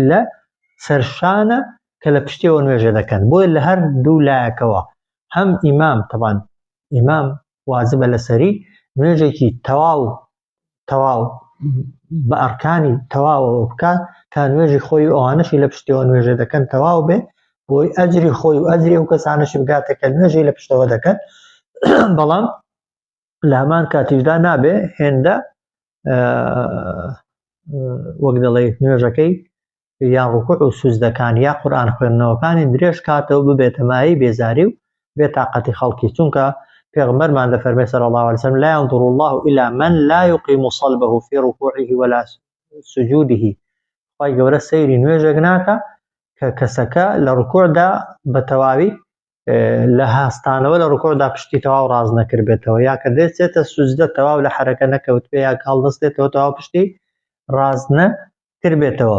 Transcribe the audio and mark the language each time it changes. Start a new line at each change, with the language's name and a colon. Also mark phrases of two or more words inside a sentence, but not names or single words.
Central Kurdish: لە سەرشانە کە لە پشتیەوە نوێژە دەکەن بۆیە لە هەر دوو لایەکەوە هەم ئیمام تەبان ئیمام واجبە لەسەری نوێژێکی تەواو بە ئەرکانی تەواوەوە بکات تا نوێژی خۆی و ئەوانەشی لە پشتەوە نوێژە دەکەن تەواو بێ بۆی ئەجری خۆی و ئەجری ئەو کەسانەشی بگاتە کە نوێژی لە پشتەوە دەکەن بەڵام لە هەمان کاتیشدا نابێ هێندە وەک دەڵێ نوێژەکەی یان ڕوکوع و سوزدەکان یا قورئان خوێندنەوەکانی درێژ کاتەوە ببێتە مایەی بێزاری و بێتاقەتی خەڵکی چونکە پێغەمبەرمان دەفەرمێ
Arabic: صلی الله عليه وسلم لا ينظر الله إلى من لا يقيم صلبه في ركوعه ولا سجوده
Central Kurdish: خی گەورە سەیری نوێژێک ناکە کە کەسەکە لە ڕوکوعدا بە تەواوی لە هاستانەوە لە ڕوکوعدا پشتی تەواو ڕاز نەکرد بێتەوە، یا کە دەچێتە سوجدە تەواو لە حەرەکە نەکەوت بێ، یا هەڵدەستێتەوە تەواو پشتی ڕاز نەکرد بێتەوە.